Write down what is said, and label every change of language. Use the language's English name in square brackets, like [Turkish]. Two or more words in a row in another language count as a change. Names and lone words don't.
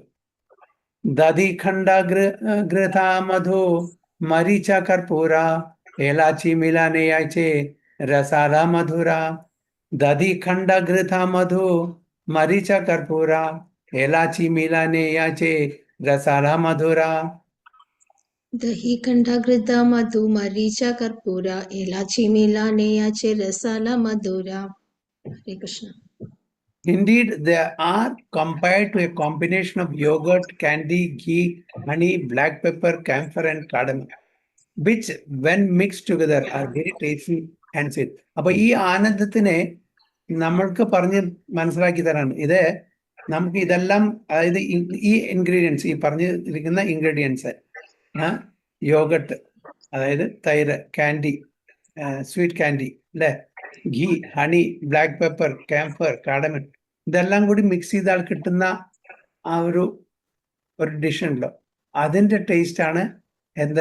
[Bangla] দধি খণ্ড ঘৃত মধু মরিচ কর্পূর এলাচি মিলনে যৈছে রসালা মধুর. দধি খণ্ড ঘৃত মধু মরিচ কর্পূর এলাচি মিলনে যৈছে রসালা মধুর. দধি খণ্ড ঘৃত মধু মরিচ কর্পূর এলাচি মিলনে যৈছে রসালা মধুর. [Sanskrit] हरे कृष्ण. [English] Indeed, they are compared to a combination of yogurt, candy, ghee, honey, black pepper, camphor, and cardamom, which, when mixed together, are very tasty and sweet. [Malayalam] അപ്പൊ ഈ ആനന്ദത്തിനെ നമ്മൾക്ക് പറഞ്ഞ് മനസ്സിലാക്കി തരാണ്. ഇത് നമുക്ക് ഇതെല്ലാം, അതായത് ഈ ഇൻഗ്രീഡിയൻസ്, ഈ പറഞ്ഞിരിക്കുന്ന ഇൻഗ്രീഡിയൻസ്, യോഗട്ട്, അതായത് തൈര്, [English] candy, sweet candy, [Malayalam] അല്ലെ, [English] ghee, honey, black pepper, camphor, cardamom, [Malayalam] ഇതെല്ലാം കൂടി മിക്സ് ചെയ്താൽ കിട്ടുന്ന ആ ഒരു ഡിഷ് ഉണ്ടല്ലോ, അതിന്റെ ടേസ്റ്റ് ആണ് എന്ത്?